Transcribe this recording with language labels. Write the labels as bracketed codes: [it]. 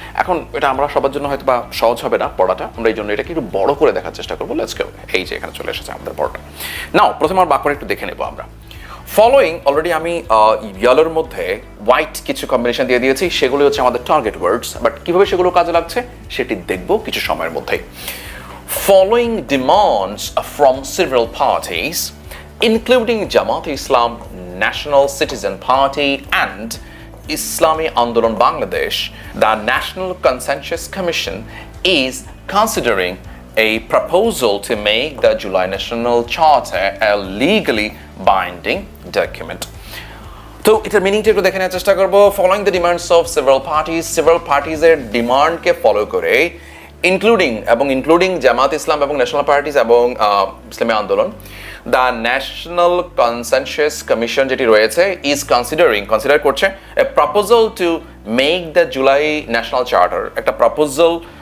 [bn] এখন এটা আমরা সবার জন্য হয়তো বা সহজ হবে না পড়াটা, আমরা এই জন্য এটাকে একটু বড় করে দেখার চেষ্টা করবো। [en] Let's go. [bn] এই যে এখানে চলে এসেছে আমাদের পড়াটা। নাও প্রথমে আমার বাক্যটা একটু দেখে নেবো আমরা। ফলোয়িং অলরেডি আমি ইয়েলোর মধ্যে হোয়াইট কিছু কম্বিনেশন দিয়ে দিয়েছি, সেগুলো হচ্ছে আমাদের টার্গেট ওয়ার্ডস, বাট কীভাবে সেগুলো কাজে লাগছে সেটি দেখবো কিছু সময়ের মধ্যেই। [en] Following demands from several parties, including Jamaat Islam, National Citizen Party, and Islami Andolan Bangladesh, the National Consensus Commission is considering a proposal to make the July National Charter a legally binding document. [bn] তো এটার মিনিংটা একটু দেখে নেওয়ার চেষ্টা করবো। [en] following the demands of several [bn] পার্টিজের ডিমান্ডকে follow করে, including জামাত ইসলাম এবং ন্যাশনাল পার্টিস এবং ইসলামী আন্দোলন, [en] the national consensus commission [bn] যেটি রয়েছে ইজ কনসিডার করছে [en] a proposal to make the July national charter, [bn] একটা প্রপোজাল